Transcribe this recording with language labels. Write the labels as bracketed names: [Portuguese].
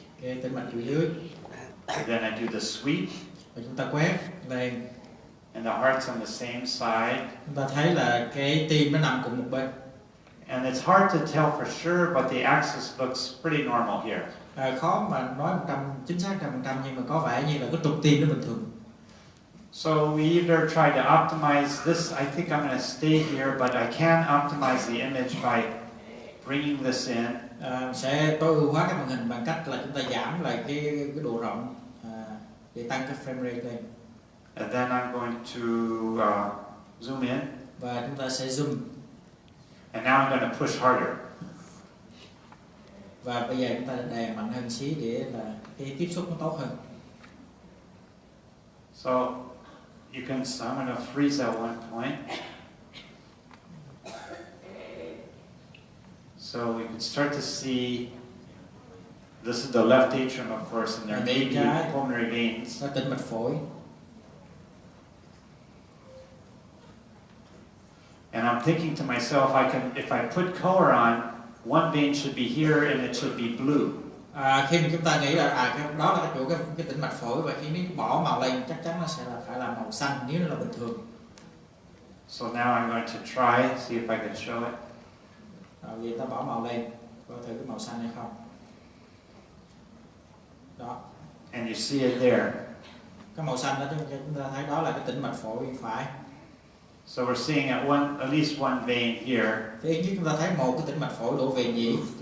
[Vietnamese] Cái tĩnh mạch chuỗi dưới. [English] And then I do the sweep. [Vietnamese] Và chúng ta quét lên. [English] And the heart's on the same side. [Vietnamese] Chúng ta thấy là cái tim nó nằm cùng một bên. [English] And it's hard to tell for sure, but the axis looks pretty normal here. [Vietnamese] Khó mà nói chính xác 100%, nhưng mà có vẻ như là cái trục tim nó bình thường. [English] So we either try to optimize this. I think I'm going to stay here, but I can optimize the image by bringing this in. [Vietnamese] Sẽ tối ưu hóa cái màn hình bằng cách là chúng ta giảm lại cái độ rộng để tăng cái frame rate lên. [English] And then I'm going to zoom in. [Vietnamese] Và chúng ta sẽ zoom. [English] And now I'm going to push harder. [Vietnamese] Và bây giờ chúng ta đè mạnh hơn xí để là cái tiếp xúc nó tốt hơn. [English] So you can. So I'm going to freeze at one point. So we can start to see. This is the left atrium, of course, and there may be pulmonary veins. [Vietnamese] Tĩnh mạch phổi. [English] And I'm thinking to myself, if I put color on, one vein should be here and it should be blue. [Vietnamese] Khi mà chúng ta nghĩ là đó là cái tĩnh mạch phổi, và khi nếu bỏ màu lên chắc chắn nó sẽ phải là màu xanh nếu nó là bình thường. [English] So now I'm going to try, see if I can show it. [Vietnamese] Vậy ta bỏ màu lên, coi thử cái màu xanh hay không. Đó. [English] And you see it there. [Vietnamese] Cái màu xanh đó chúng ta thấy đó là cái tĩnh mạch phổi bên phải. [English] So we're seeing at least one vein here. [Vietnamese] Thì ít nhất chúng ta thấy một cái tĩnh mạch phổi đổ về nhĩ.